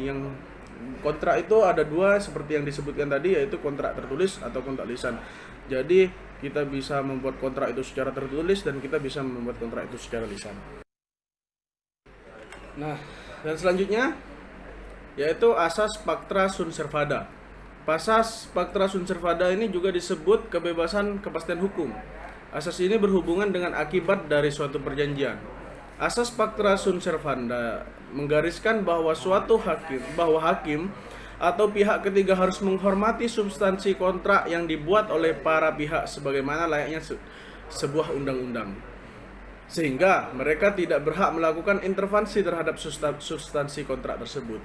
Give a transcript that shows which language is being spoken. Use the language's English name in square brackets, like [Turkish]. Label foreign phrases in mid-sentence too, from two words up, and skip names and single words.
[Indonesian] Yang kontrak itu ada dua seperti yang disebutkan tadi, yaitu kontrak tertulis atau kontrak lisan. Jadi kita bisa membuat kontrak itu secara tertulis dan kita bisa membuat kontrak itu secara lisan. Nah, dan selanjutnya yaitu asas [Latin] pacta sunt servanda. [Indonesian] Asas [Latin] pacta sunt servanda [Indonesian] ini juga disebut kebebasan kepastian hukum. Asas ini berhubungan dengan akibat dari suatu perjanjian. Asas [Latin] pacta sunt servanda [Indonesian] menggariskan bahwa hakim atau pihak ketiga harus menghormati substansi kontrak yang dibuat oleh para pihak sebagaimana layaknya sebuah undang-undang. Sehingga mereka tidak berhak melakukan intervensi terhadap substansi kontrak tersebut.